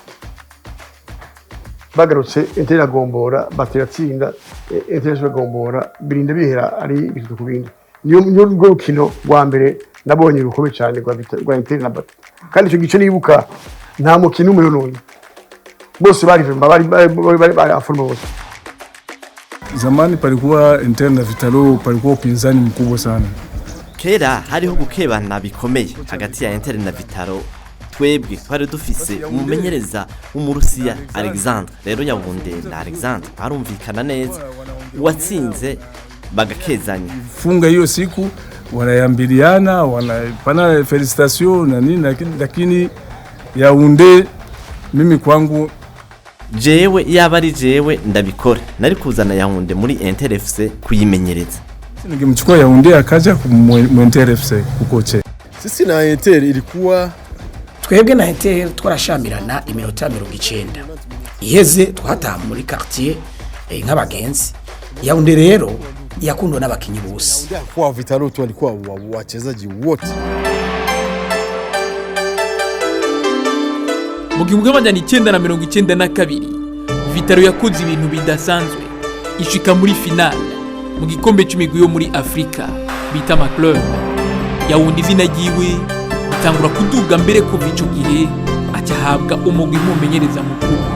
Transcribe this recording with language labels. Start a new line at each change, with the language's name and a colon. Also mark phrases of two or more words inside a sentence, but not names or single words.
Rundi: bagarutse Inter yagombora bateratsinda Inter yagombora birinda bihera ari bitatu kubindi niyo rukino rwa mbere nabonye rukomeye cyane rwa Inter na bata kandi icyo gice nibuka nta mukino umwe none bose bari aforma bose.
Swahili: Zamani palikuwa Inter na Vitaro palikuwa upinzani mkubwa sana.
Rundi: Kera hariho gukebana bikomeye hagati ya Inter na Vitaro. Twebwe twari dufise umumenyereza w'umurusiya Alexandre rero Yaoundé na Alexandre barumvikana neza watsinze bagakezanya.
Swahili: Funga hiyo siku wanayambiliana wanapana felicitation na nini lakini Yaoundé mimi kwangu
Rundi: jewe yaba ari jewe ndabikora nari kuzana Yaoundé muri Inter FC kuyimenyereza. Ningemchukua Yaoundé akaja mu Inter FC kukoche.
Swahili: Sisi na Inter ilikuwa
Rundi: twebwe na Inter twarashamirana iminota 90 iheze twataha muri quartier nk'abagenzi. Yaoundé rero yakundwa n'abakinyi bose.
Swahili: Kwa Vitaro tu walikuwa wachezaji wote.
Rundi: Mu 1992 Vitaro yakoze ibintu bidasanzwe ishika muri finale mu gikombe cy'imigwi yo muri Afrika bita ma club. Yaoundé izina ryiwe bitangura kuduga mbere ko bico gihe acahabwa umugwi umumenyereza mukuru.